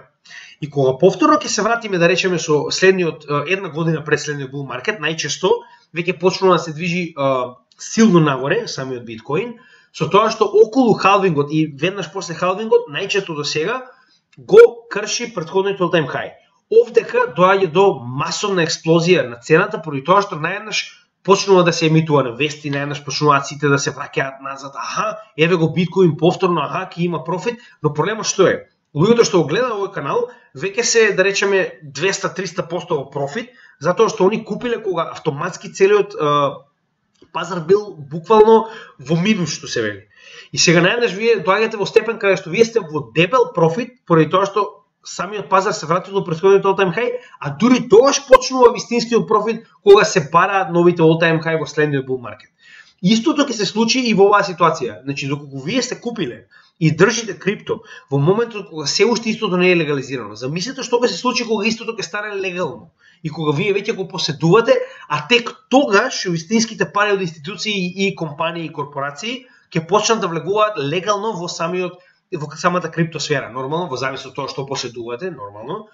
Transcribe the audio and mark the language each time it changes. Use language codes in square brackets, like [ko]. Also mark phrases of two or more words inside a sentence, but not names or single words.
[mk] И кога повторно ќе се вратиме, да речеме, со следниот една година пред следниот [en] bull market, [mk] најчесто веќе почнува да се движи силно нагоре самиот биткоин, со тоа што околу халвингот и веднаш после халвингот, најчесто до сега го крши претходниот [en] all-time high. [mk] Овдека доаѓа до масовна експлозија на цената поради тоа што наеднаш почнува да се емитува на вести, наеднаш почнуваат сите да се враќаат назад, еве го биткоин повторно, ќе има профит, но проблемот што е? Луѓето што го гледаат овој канал веќе се, да речеме, 200-300% во профит, затоа што они купиле кога автоматски целиот пазар бил буквално во минус, што се вели. И сега наеднаш вие доаѓате во степен каде што вие сте во дебел профит поради тоа што самиот пазар се врати до претходниот [en] all-time high, [mk] а дури тогаш почнува вистинскиот профит кога се бараат новите [en] all-time high [mk] во следниот [en] bull market. [mk] Истото ќе се случи и во оваа ситуација. Значи, доколку вие сте купиле и држите крипто во моментот кога се уште истото не е легализирано, замислете што ќе се случи кога истото ќе стане легално и кога вие веќе го поседувате, а тек тогаш вистинските пари од институции и компании и корпорации ќе почнат да влегуваат легално во самата криптосфера, нормално, во зависност од тоа што поседувате, нормално.